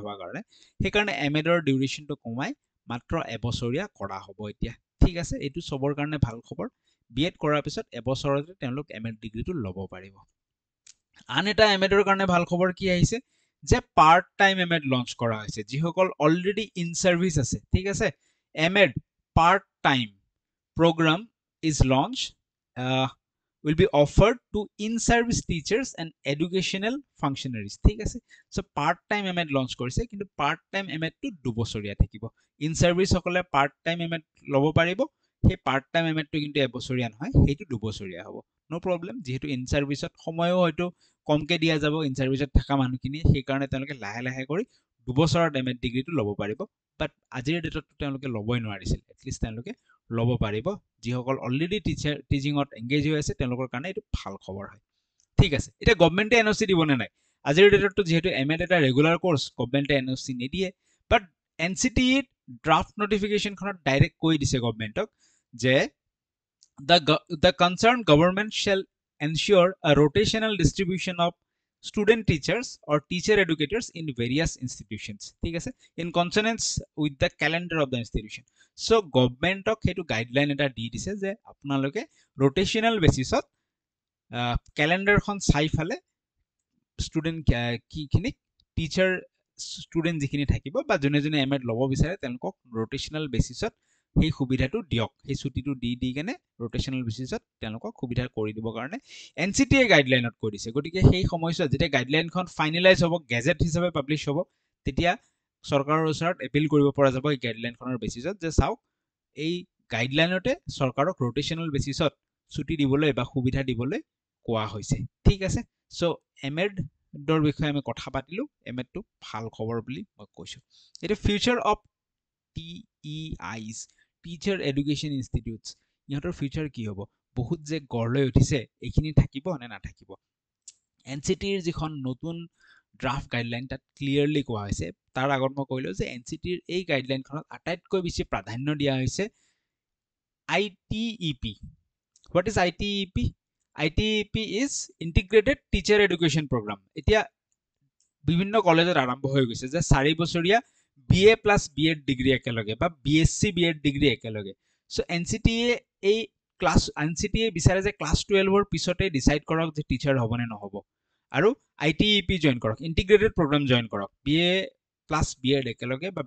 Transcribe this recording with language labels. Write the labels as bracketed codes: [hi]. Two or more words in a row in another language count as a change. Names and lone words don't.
[as] হোৱাৰ কাৰণে সেইকাৰণে এমএডৰ ডিউৰেশ্যনটো কমাই মাত্ৰ এবছৰীয়া কৰা হ'ব এতিয়া ঠিক আছে এইটো চবৰ কাৰণে ভাল খবৰ বিএড কৰাৰ পিছত এবছৰতে তেওঁলোক [en] M.Ed degree [as] ল'ব পাৰিব আন এটা এমএডৰ কাৰণে ভাল খবৰ কি আহিছে যে [en] part time M.Ed launch [as] কৰা হৈছে যিসকল [en] already in service [as] আছে ঠিক আছে [en] M.Ed part time program is launched will be offered to in-service teachers and educational functionaries [as] ঠিক আছে [en] so part time MAD launch [as] কৰিছে কিন্তু part [en] time MAD [as] টো 2 বছৰীয়া থাকিব in-service সকলে [en] part time MAD [as] ল'ব পাৰিব সেই [en] part time MAD [as] টো কিন্তু এবছৰীয়া নহয় সেইটো 2 বছৰীয়া হ'ব [en] no problem [as] যেহেতু in-serviceত সময়ও হয়তো কমকে দিয়া যাব in-serviceত থকা মানুহখিনি সেই কাৰণে তেওঁলোকে লাহে লাহে কৰি 2 বছৰৰ [en] MAD degree [as] ল'ব পাৰিব বাট আজিৰ ডেটত তেওঁলোকে ল'বই নোৱাৰিছিল এটলিষ্ট তেওঁলোকে ল'ব পাৰিব যিসকল [en] already teaching engage [as] হৈ আছে তেওঁলোকৰ কাৰণে এইটো ভাল খবৰ হয় ঠিক আছে এতিয়া [en] government NOC [as] দিবনে নাই আজিৰ ডেটতটো যিহেতু এমএড এটা [en] regular course government NOC [as] নিদিয়ে [en] but NCTE draft notification direct [as] কৈ দিছে গভৰ্ণমেণ্টক যে [en] the concerned government shall ensure a rotational distribution of student teachers or teacher educators in various institutions [as] ঠিক আছে [en] in consonance with the calendar of the institution so governmentক [as] হেতু গাইডলাইন এটা দি দিছে যে আপোনালোকে [en] rotational basisত [as] ক্যালেন্ডাৰখন চাই ফালে ষ্টুডেন্ট কিখিনি [en] teacher student [as] যিখিনি থাকিব বা জনে জনে এমএড ল'ব বিচাৰে তেওঁলোকক [en] rotational basisত [as] সেই সুবিধাটো দিয়ক সেই ছুটিটো দি কেনে [en] rotational basisত [as] তেওঁলোকক সুবিধা কৰি দিব কাৰণে এনচিটিয়ে গাইডলাইনত কৈ দিছে গতিকে সেই সময়ছোৱাত যেতিয়া গাইডলাইনখন ফাইনেলাইজ হ'ব গেজেট হিচাপে পাবলিশ হ'ব তেতিয়া চৰকাৰৰ ওচৰত এপিল কৰিব পৰা যাব এই গাইডলাইনখনৰ বেচিছত যে চাওক এই গাইডলাইনতে চৰকাৰক [en] rotational basisত [as] ছুটি দিবলৈ বা সুবিধা দিবলৈ কোৱা হৈছে ঠিক আছে সো এমএড ডৰ বিষয়ে আমি কথা পাতিলো এমএড টো ভাল খবৰ বুলি মই কৈছো এটা [en] future of TEIs teacher education institutes [as] ইহঁতৰ ফিউচাৰ কি হ'ব বহুত যে গঢ়লৈ উঠিছে এইখিনি থাকিব নে নাথাকিব এনচিটিৰ যিখন নতুন [en] draft guideline [as] তাত ক্লিয়াৰলি কোৱা হৈছে তাৰ আগত মই কৈলো যে এনচিটিৰ এই গাইডলাইনখনত আটাইতকৈ বেছি প্ৰাধান্য দিয়া হৈছে [en] ITEP what is ITEP ITEP is integrated teacher education program [as] এতিয়া বিভিন্ন কলেজত আৰম্ভ হৈ গৈছে যে 4 বছৰীয়া [en] BA plus BEd [as] ডিগ্ৰী একেলগে বা [en] BSc BEd [as] ডিগ্ৰী একেলগে সো এনচিটিয়ে এই ক্লাস এনচিটিয়ে বিচাৰে যে ক্লাস 12 ৰ পিছতে ডিসাইড কৰক যে টিচাৰ হ'বনে নহ'ব আৰু ITEP জয়েন কৰক [en] integrated program [as] জয়েন কৰক [en] BA plus BEd [as] একেলগে বা